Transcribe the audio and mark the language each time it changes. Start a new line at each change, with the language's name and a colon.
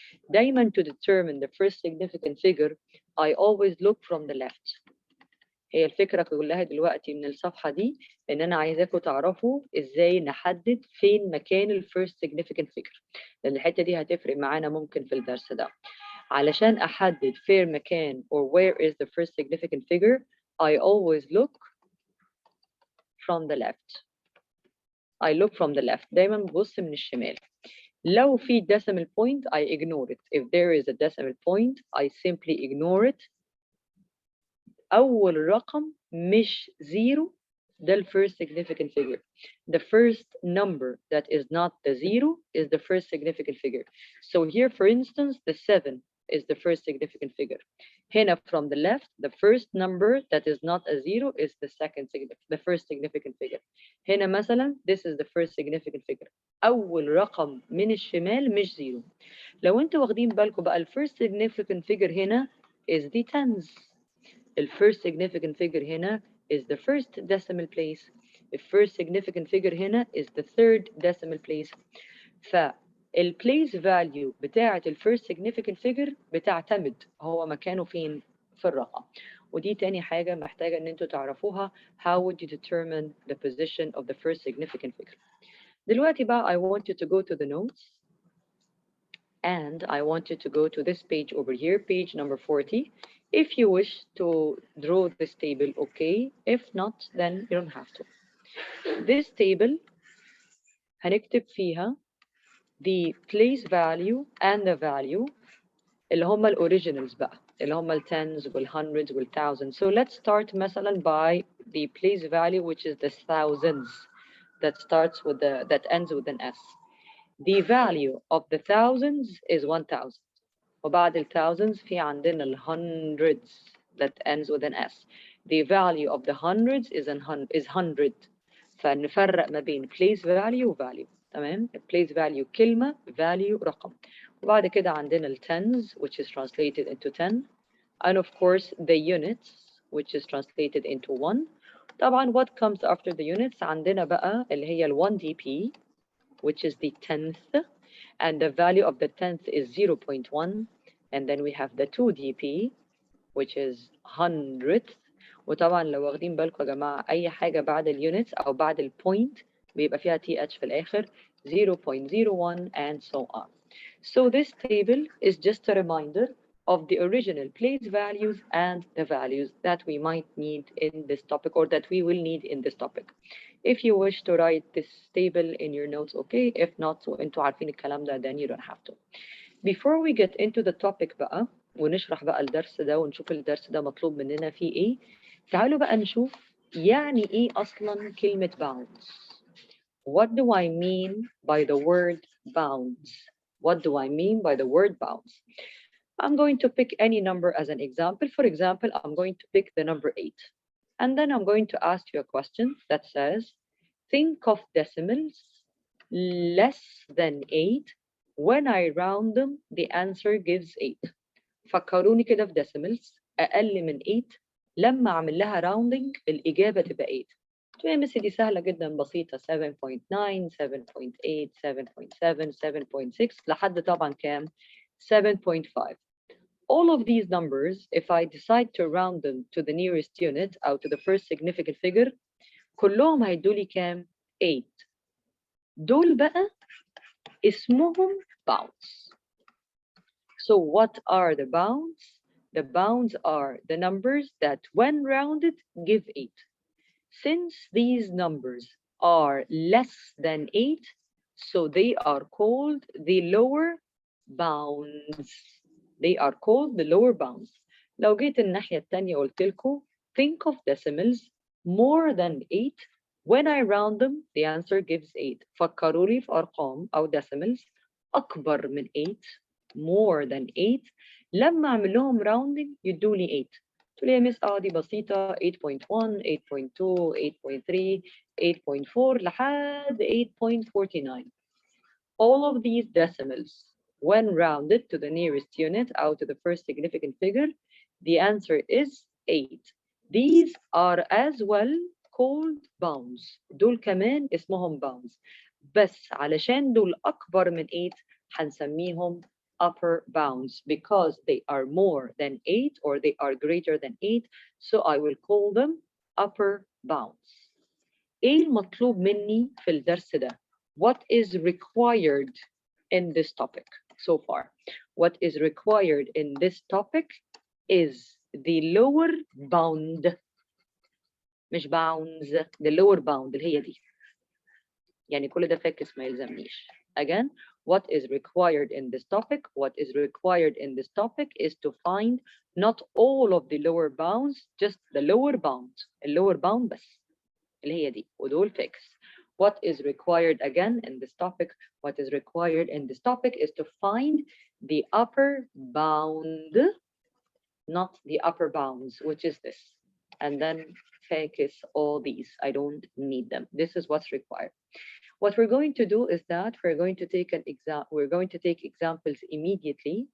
Arabic: دايما
English: to determine the first significant figure I always look from the left.
Arabic: هي الفكرة كلها دلوقتي من الصفحة دي إن أنا عايزاكم تعرفوا إزاي نحدد فين مكان ال
English: first significant figure،
Arabic: لأن الحتة دي هتفرق معانا ممكن في الدرس ده. علشان أحدد فين مكان
English: or where is the first significant figure I always look from the left. I look from the left.
Arabic: دايما ببص من الشمال. لو في
English: decimal point I ignore it. If there is a decimal point I simply ignore it.
Arabic: أول رقم مش zero ده
English: the first significant figure. The first number that is not the zero is the first significant figure. So here for instance the 7 is the first significant figure.
Arabic: هنا
English: from the left the first number that is not a zero is the first significant figure.
Arabic: هنا مثلا
English: this is the first significant figure.
Arabic: أول رقم من الشمال مش zero. لو انتوا واخدين بالكم بقى ال first significant figure هنا
English: is the tens. The first significant figure
Arabic: هنا
English: is the first decimal place. The first significant figure
Arabic: هنا
English: is the third decimal place.
Arabic: فال place value بتاعة ال
English: first significant figure
Arabic: بتعتمد هو مكانه فين في الرقم. ودي تاني حاجة محتاجة إن أنتوا تعرفوها.
English: How would you determine the position of the first significant figure؟
Arabic: دلوقتي بقى
English: I want you to go to the notes and I want you to go to this page over here, page number 40. If you wish to draw this table, okay. If not, then you don't have to. This table
Arabic: هنكتب فيها
English: the place value and the value
Arabic: اللي هم
English: الأوريجينالز
Arabic: بقى اللي هم
English: التنز والهندرeds والthousands. So let's start
Arabic: مثلا
English: by the place value which is the thousands that starts with that ends with an S. The value of the thousands is 1000.
Arabic: وبعد
English: الthousands
Arabic: في عندنا
English: hundreds that ends with an S. The value of the hundreds is 100.
Arabic: فنفرق ما بين place value و value. تمام؟
English: place value كلمة value
Arabic: رقم. وبعد كده عندنا
English: tens which is translated into 10 and of course the units which is translated into 1.
Arabic: طبعا
English: what comes after the units
Arabic: عندنا بقى اللي هي
English: 1 dp which is the 10th and the value of the 10th is 0.1 and then we have the 2 dp which is 100th.
Arabic: وطبعا لو واخدين بالكم يا جماعة أي حاجة بعد اليونتس أو بعد البوينت بيبقى فيها TH في الآخر 0.01
English: and so on. So this table is just a reminder of the original place values and the values that we might need in this topic or that we will need in this topic. If you wish to write this table in your notes, okay. If not,
Arabic: وانتوا عارفين الكلام ده,
English: then you don't have to. Before we get into the topic
Arabic: بقى ونشرح بقى الدرس ده ونشوف الدرس ده مطلوب مننا فيه ايه، تعالوا بقى نشوف يعني ايه اصلا كلمة bounds.
English: What do I mean by the word bounds? What do I mean by the word bounds? I'm going to pick any number as an example. For example, I'm going to pick the number 8. And then I'm going to ask you a question that says, think of decimals less than 8. When I round them, the answer gives 8.
Arabic: فكروني كده في decimals أقل من 8 لما أعمل لها rounding الإجابة تبقى 8. تقول يا مس دي سهلة جدا بسيطة 7.9 7.8 7.7 7.6 لحد طبعا كام 7.5.
English: All of these numbers, if I decide to round them to the nearest unit أو to the first significant figure,
Arabic: كلهم هيدولي كام
English: 8.
Arabic: دول بقى اسمهم bounds.
English: So what are the bounds? The bounds are the numbers that when rounded give 8. Since these numbers are less than 8, so they are called the lower bounds. They are called the lower bounds.
Arabic: لو جيت الناحية التانية قلت لكم
English: think of decimals more than 8. When I round them, the answer gives 8.
Arabic: فكروا لي في أرقام أو decimals أكبر من 8
English: more than 8
Arabic: لما أعمل لهم rounding يدولي 8. تقول لي يا مس دي بسيطة 8.1 8.2 8.3 8.4 لحد 8.49.
English: All of these decimals when rounded to the nearest unit or to the first significant figure, the answer is 8. These are as well called bounds.
Arabic: دول كمان اسمهم bounds. بس علشان دول أكبر من 8 هنسميهم
English: upper bounds because they are more than 8 or they are greater than 8. So I will call them upper bounds.
Arabic: إيه المطلوب مني في الدرس ده؟
English: What is required in this topic so far? What is required in this topic is the lower bound.
Arabic: مش bounds,
English: the lower bound
Arabic: اللي هي دي. يعني كل ده فاكس ما يلزمنيش.
English: Again, what is required in this topic? What is required in this topic is to find not all of the lower bounds, just the lower bound.
Arabic: اللور bound بس اللي هي دي ودول fix.
English: What is required again in this topic? What is required in this topic is to find the upper bound, not the upper bounds, which is this. And then focus all these. I don't need them. This is what's required. What we're going to do is that we're going to take we're going to take examples immediately.